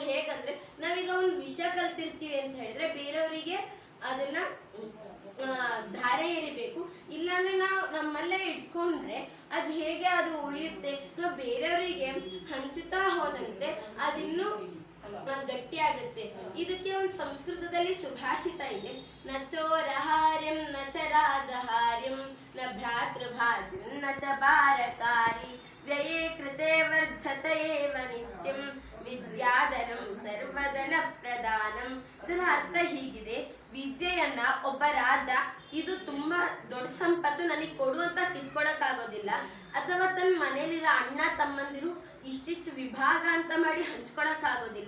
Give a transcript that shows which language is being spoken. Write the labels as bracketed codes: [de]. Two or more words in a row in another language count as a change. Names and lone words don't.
[kn] ಹೇಗಂದ್ರೆ, ನಾವೀಗ ಒಂದು ವಿಷಯ ಕಲ್ತಿರ್ತೀವಿ ಅಂತ ಹೇಳಿದ್ರೆ ಬೇರೆಯವರಿಗೆ ಅದನ್ನ ಧಾರೆ ಎರಿಬೇಕು. ಇಲ್ಲಾಂದ್ರೆ ನಾವು ನಮ್ಮಲ್ಲೇ ಇಟ್ಕೊಂಡ್ರೆ ಅದು ಹೇಗೆ ಅದು ಉಳಿಯುತ್ತೆ. ನಾವು ಬೇರೆಯವರಿಗೆ ಹಂಚುತ್ತಾ ಹೋದಂತೆ ಅದಿನ್ನೂ ಗಟ್ಟಿ ಆಗುತ್ತೆ. ಇದಕ್ಕೆ ಒಂದು ಸಂಸ್ಕೃತದಲ್ಲಿ ಸುಭಾಷಿತ ಇದೆ, [sa] ನ ಚೋರಹಾರ್ಯಂ ನ ಚ ರಾಜಹಾರ್ಯಂ ನ ಭ್ರಾತೃಭಾಜಂ ನ ಚ ಬಾರಕಾರಿ ವ್ಯಯೇ ಕೃತೆ ವರ್ಧತ ಏವ ನಿತ್ಯಂ ವಿದ್ಯಾಧನಂ ಸರ್ವಧನ ಪ್ರದಾನಂ. [kn] ಇದರ ಅರ್ಥ ಹೀಗಿದೆ, ವಿದ್ಯೆಯನ್ನ ಒಬ್ಬ ರಾಜ ಇದು ತುಂಬಾ ದೊಡ್ಡ ಸಂಪತ್ತು, ನನಗೆ ಕೊಡು ಅಂತ ಕಿತ್ಕೊಳಕ್ ಆಗೋದಿಲ್ಲ. ಅಥವಾ ತನ್ನ ಮನೇಲಿರೋ ಅಣ್ಣ ತಮ್ಮಂದಿರು ಇಷ್ಟಿಷ್ಟು ವಿಭಾಗ ಅಂತ ಮಾಡಿ ಹಂಚ್ಕೊಳಕ್ ಆಗೋದಿಲ್ಲ.